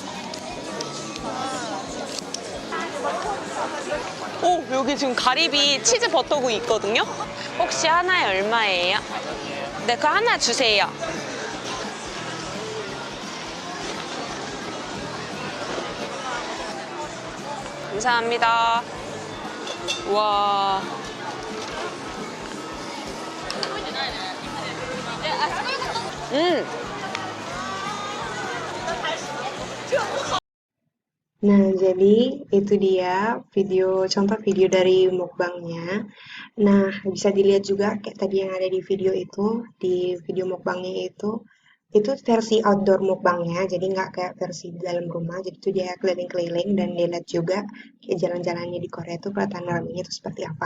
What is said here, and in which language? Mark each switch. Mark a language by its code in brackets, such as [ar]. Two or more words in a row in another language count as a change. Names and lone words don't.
[ko] 오, 여기 지금 가리비 치즈 버터구이 있거든요. 혹시 하나에 얼마예요? 네, 그 하나 주세요. 감사합니다. 와. [id] Nah, jadi itu dia contoh video dari mukbangnya. Nah, bisa dilihat juga kayak tadi yang ada di video mukbangnya itu versi outdoor mukbangnya, jadi nggak kayak versi di dalam rumah, jadi itu dia keliling-keliling dan dilihat juga kayak jalan-jalannya di Korea itu kelihatan ramenya itu seperti apa.